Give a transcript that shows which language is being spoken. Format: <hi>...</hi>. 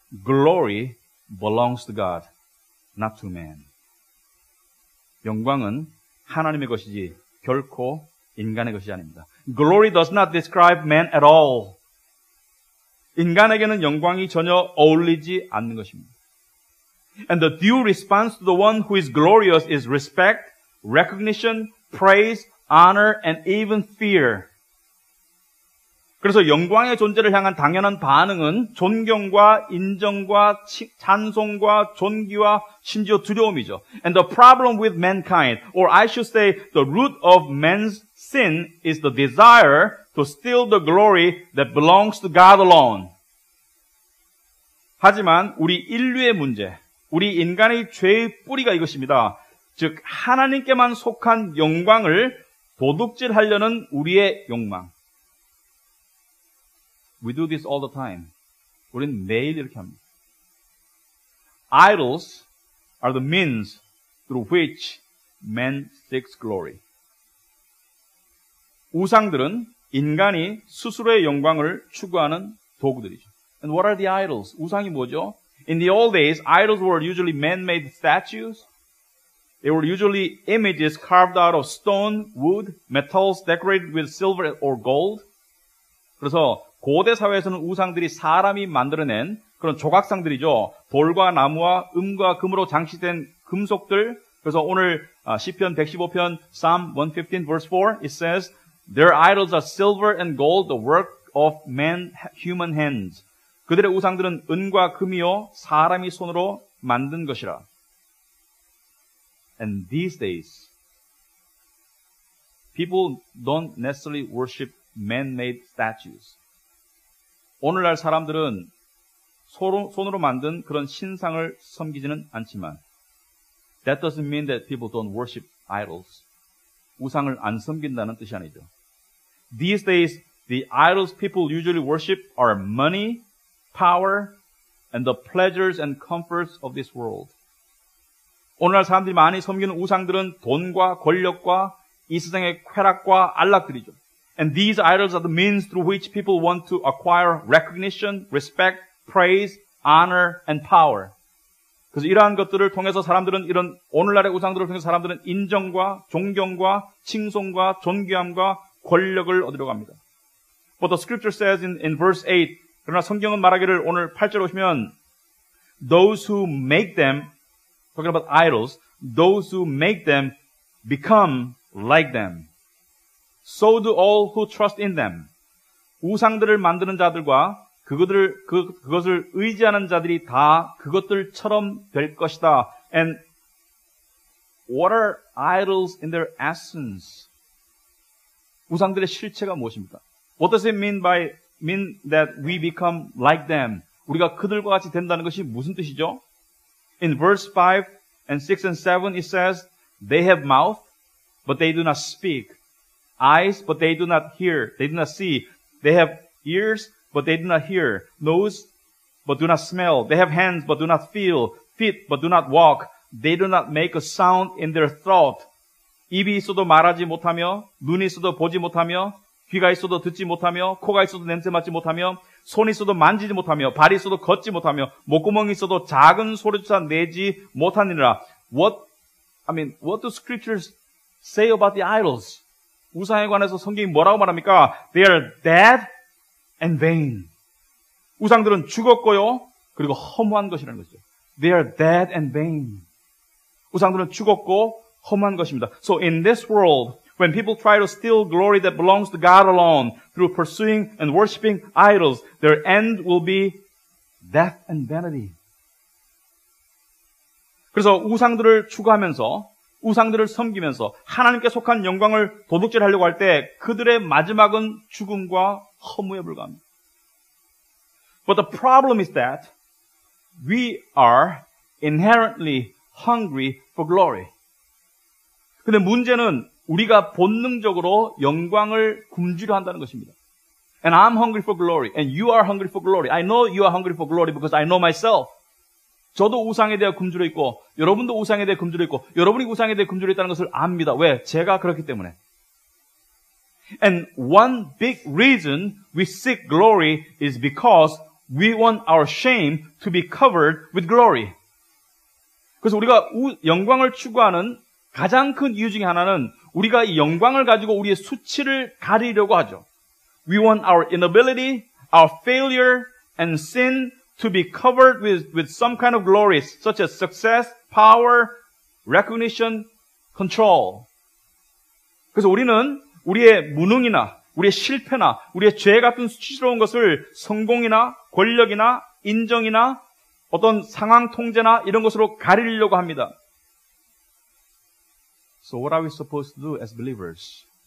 <en>Glory belongs to God, not to man.</en> <ko>영광은 하나님의 것이지 결코 인간의 것이 아닙니다.</ko> <en>Glory does not describe man at all.</en> <ko>인간에게는 영광이 전혀 어울리지 않는 것입니다.</ko> <en>And the due response to the one who is glorious is respect, recognition, praise, honor, and even fear.</en> <ko>그래서 영광의 존재를 향한 당연한 반응은 존경과 인정과 찬송과 존귀와 심지어 두려움이죠.</ko> <en>And the problem with mankind, or I should say the root of man's sin is the desire to steal the glory that belongs to God alone.</en> <ko>하지만 우리 인류의 문제, 우리 인간의 죄의 뿌리가 이것입니다. 즉 하나님께만 속한 영광을 도둑질하려는 우리의 욕망.</ko> <en>We do this all the time.</en> <ko>우리는 매일 이렇게 합니다.</ko> <en>Idols are the means through which man seeks glory.</en> <ko>우상들은 인간이 스스로의 영광을 추구하는 도구들이죠.</ko> <en>And what are the idols?</en> <ko>우상이 뭐죠?</ko> <en>In the old days, idols were usually man-made statues. They were usually images carved out of stone, wood, metals decorated with silver or gold.</en> <ko>그래서 고대 사회에서는 우상들이 사람이 만들어낸 그런 조각상들이죠. 돌과 나무와 음과 금으로 장식된 금속들. 그래서 오늘 시편 115편</ko> <en>Psalm 115 verse 4 it says Their idols are silver and gold, the work of human hands.</en> <ko>그들의 우상들은 은과 금이요 사람이 손으로 만든 것이라.</ko> <en>And these days, people don't necessarily worship man-made statues.</en> <ko>오늘날 사람들은 손으로 만든 그런 신상을 섬기지는 않지만</ko> <en>that doesn't mean that people don't worship idols.</en> <ko>우상을 안 섬긴다는 뜻이 아니죠.</ko> <en>These days, the idols people usually worship are money, power, and the pleasures and comforts of this world.</en> <ko>오늘날 사람들이 많이 섬기는 우상들은 돈과 권력과 이 세상의 쾌락과 안락들이죠.</ko> <en>And these idols are the means through which people want to acquire recognition, respect, praise, honor, and power.</en> <ko>그래서 이러한 것들을 통해서 사람들은 이런 오늘날의 우상들을 통해서 사람들은 인정과 존경과 칭송과 존귀함과 권력을 얻으려고 합니다.</ko> <en>But the scripture says in verse 8,</en> <ko>그러나 성경은 말하기를 오늘 8절 오시면</ko> <en>those who make them, talking about idols, those who make them become like them. So do all who trust in them.</en> <ko>우상들을 만드는 자들과 그것을 의지하는 자들이 다 그것들처럼 될 것이다.</ko> <en>And what are idols in their essence?</en> <ko>우상들의 실체가 무엇입니까?</ko> <en>What does it mean that we become like them?</en> <ko>우리가 그들과 같이 된다는 것이 무슨 뜻이죠?</ko> <en>In verse 5 and 6 and 7 it says, They have mouth, but they do not speak. Eyes, but they do not hear. They do not see. They have ears, but they do not hear. Nose, but do not smell. They have hands, but do not feel. Feet, but do not walk. They do not make a sound in their throat.</en> <ko>입이 있어도 말하지 못하며, 눈이 있어도 보지 못하며, 귀가 있어도 듣지 못하며, 코가 있어도 냄새 맡지 못하며, 손이 있어도 만지지 못하며, 발이 있어도 걷지 못하며, 목구멍이 있어도 작은 소리조차 내지 못하느니라.</ko> <en>What do scriptures say about the idols?</en> <ko>우상에 관해서 성경이 뭐라고 말합니까?</ko> <en>They are dead and vain.</en> <ko>우상들은 죽었고요. 그리고 허무한 것이라는 것이죠.</ko> <en>They are dead and vain.</en> <ko>우상들은 죽었고 허무한 것입니다.</ko> <en>So in this world, when people try to steal glory that belongs to God alone through pursuing and worshiping idols, their end will be death and vanity.</en> <ko>그래서 우상들을 추구하면서 우상들을 섬기면서 하나님께 속한 영광을 도둑질하려고 할 때 그들의 마지막은 죽음과 허무에 불과합니다.</ko> <en>But the problem is that we are inherently hungry for glory.</en> <ko>근데 문제는 우리가 본능적으로 영광을 굶주려 한다는 것입니다.</ko> <en>And I'm hungry for glory. And you are hungry for glory. I know you are hungry for glory because I know myself.</en> <ko>저도 우상에 대해 굶주려 있고 여러분도 우상에 대해 굶주려 있고 여러분이 우상에 대해 굶주려 있다는 것을 압니다. 왜? 제가 그렇기 때문에.</ko> <en>And one big reason we seek glory is because we want our shame to be covered with glory.</en> <ko>그래서 우리가 영광을 추구하는 가장 큰 이유 중에 하나는 우리가 이 영광을 가지고 우리의 수치를 가리려고 하죠.</ko> <en>We want our inability, our failure, and sin to be covered with some kind of glories, such as success, power, recognition, control.</en> <ko>그래서 우리는 우리의 무능이나 우리의 실패나 우리의 죄 같은 수치스러운 것을 성공이나 권력이나 인정이나 어떤 상황 통제나 이런 것으로 가리려고 합니다.</ko> <en>So what are we supposed to do as believers?</en>